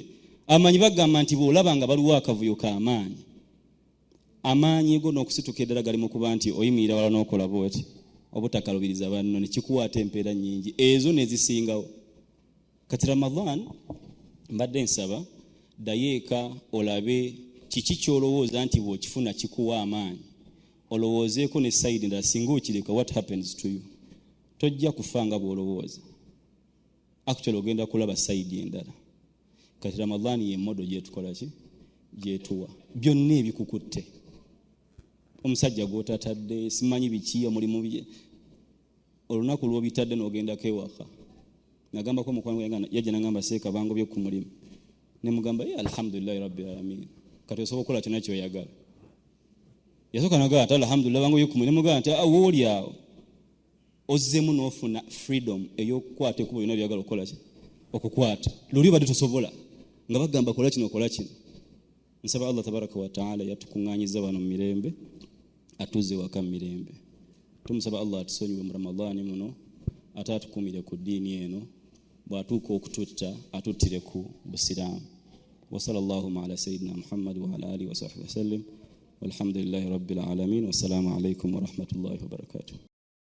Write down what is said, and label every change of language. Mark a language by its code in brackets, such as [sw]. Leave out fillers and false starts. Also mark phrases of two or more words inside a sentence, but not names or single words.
[lg] Amanyi bagamba nti bw'olaba nga baliwo akavuyo k'amaanyi, amaanyi go n'okusituka eddala gali mu kuba nti oyimirira wala n'okola bw'oti obutakalubiriza banno, ne kikuwaata empeera nnyingi ezo nezisingawo. Kati Ramadan mbadde nsaba dayeeka olabe kiki ky'olowooza nti bw'okifuna kikuwa amaanyi, olowoozeeko ne sayidi ndala. Singa okireka, [en] what happens to you? [lg] Tojja kufa nga bw'olowooza, actually ogenda kulaba sayidi endala. Kati Ramadan ye modo gyetukola ki, gyetuwa byonna ebikukutte. Omusajja gw'otatadde simanyi biki omulimu bye, olunaku lw'obitadde n'ogendako ewaka. Nagambako omukwano gwange yajja n'agamba seeka bangobye ku mulimu, ne mugamba [ar] الحمد لله رب العالمين, [lg] kati osobola okukola kyonna ky'oyagala. Yasooka n'agamba ati alhamdulillah bangobye ku mulimu, mugamba nti wooli awo ozzemu n'ofuna freedom ey'okukwata ekubo byonna byagala okukola ki, okukwata. Luli badde tosobola nga bagamba kola kino kola kino. Nsaba Allah [ar] تبارك وتعالى [lg] yatukuŋŋaanyiza bano mu mirembe, atuze waka mu mirembe. Tumusaba Allah atusonyiwe mu Ramadani muno, ate atukumire ku ddiini eno, bw'atuuka okututta atuttire ku busiraamu. [ar] وصلى الله على سيدنا محمد وعلى آله وصحبه وسلم، والحمد لله رب العالمين، والسلام عليكم ورحمة الله وبركاته.